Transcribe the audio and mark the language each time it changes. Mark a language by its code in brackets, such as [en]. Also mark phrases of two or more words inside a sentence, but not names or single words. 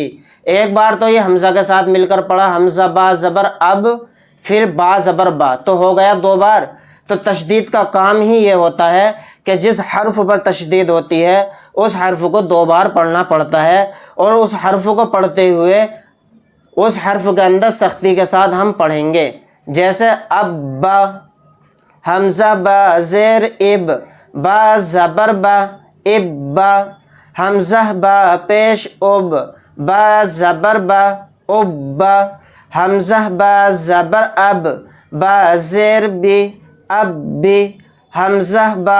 [ur] ایک بار تو یہ حمزہ کے ساتھ مل کر پڑھا، حمزہ با زبر اب، پھر با زبر با، تو ہو گیا 2 بار۔ تو تشدید کا کام ہی یہ ہوتا ہے کہ جس حرف پر تشدید ہوتی ہے اس حرف کو 2 بار پڑھنا پڑتا ہے، اور اس حرف کو پڑھتے ہوئے اس حرف کے اندر سختی کے ساتھ ہم پڑھیں گے۔ جیسے اب با، حمزہ با زیر اب، با زبر با، اب با، حمزہ با پیش اب، با زبر با، اب با، حمزہ با زبر اب، با زیر بی، اب بی، حمزہ با